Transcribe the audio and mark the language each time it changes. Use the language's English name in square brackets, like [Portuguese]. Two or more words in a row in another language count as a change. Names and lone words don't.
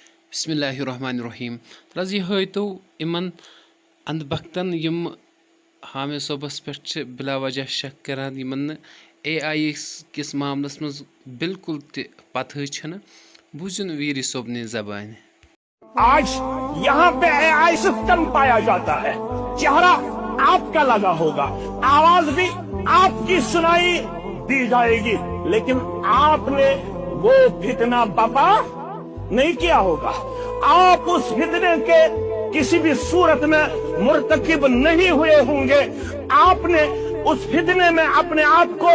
[Arabic] بسم اللہ الرحمن الرحیم [Kashmiri] رضی ہٲیتو یِمن اندھ بختن یم حامد صٲبس پٮ۪ٹھ چھِ بلا وجہ شک کران یِمن نہٕ اے آئی کِس معاملس منٛز بالکل تہِ پتہٕ چھنہٕ بوٗزِن ویٖری صٲبنہِ زبانہِ [Urdu] آج یہاں پہ اے آئی سسٹم پایا جاتا ہے، چہرہ آپ کا لگا ہوگا، آواز بھی آپ کی سنائی دی جائے گی، لیکن آپ نے وہ فتنہ بپا نہیں کیا ہوگا، آپ اس فتنے کے کسی بھی صورت میں مرتکب نہیں ہوئے ہوں گے، آپ نے اس فتنے میں اپنے آپ کو